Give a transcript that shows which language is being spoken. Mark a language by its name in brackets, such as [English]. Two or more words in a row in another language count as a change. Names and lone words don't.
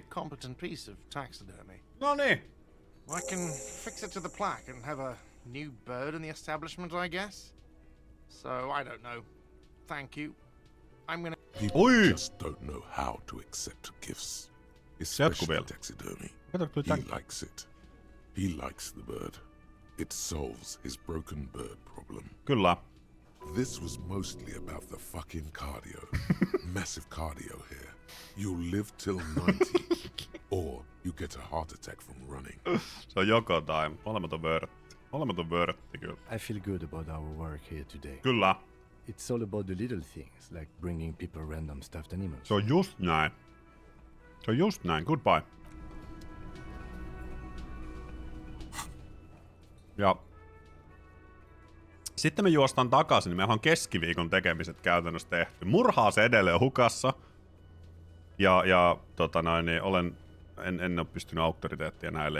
[English] competent piece of taxidermy. [Finnish] No niin. [English] I can fix it to the plaque and have a new bird in the establishment, I guess. So, I don't know. Thank you. I'm gonna... People Oi! just don't know how to accept gifts. Especially [Finnish] vielä. [English] taxidermy. [Finnish] Kato, tuli [English] He [Finnish] tän. [English] likes it. He likes the bird. It solves his broken bird problem. [Finnish] Kyllä. [English] This was mostly about the fucking cardio. Massive cardio here. You'll live till 90. Or you get a heart attack from running. [Finnish] Se on joko tai. Molemmat on vörtti. Molemmat on vörtti, kyllä. [English] I feel good about our work here today. [Finnish] Kyllä. [English] It's all about the little things, like bringing people random stuffed animals. [Finnish] Se on just näin. Se on just näin. [English] Goodbye. [Finnish] Ja sitten me juostaan takaisin, niin meillä on keskiviikon tekemiset käytännössä tehty. Murhaa se edelleen hukassa. Ja niin en ole pystynyt auktoriteettia näille.